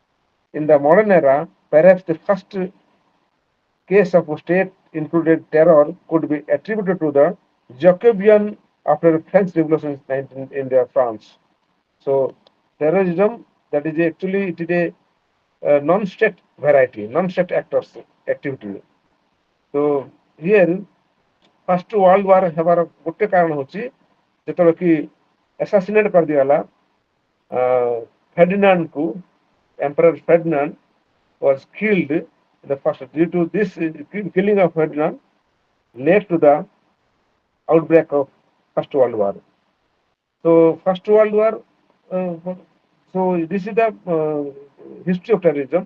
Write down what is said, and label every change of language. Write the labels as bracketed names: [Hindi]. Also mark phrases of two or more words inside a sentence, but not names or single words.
[English] In the modern era, perhaps the first case of state included terror could be attributed to the Jacobean after the French Revolution in France. So terrorism, that is actually it is a non-state variety, non-state actors activity. So here first world war [Odia] ହେବାର ଗୋଟେ କାରଣ ହଉଛି ଯେତେବେଳେ କି assassinated କରିଦିଆଗଲା ଫେର୍ଡିନାଣ୍ଡକୁ, [English] Emperor Ferdinand was killed in the first. Due to this killing of Ferdinand led to the outbreak of First World War. So First World War, so this is the history of terrorism.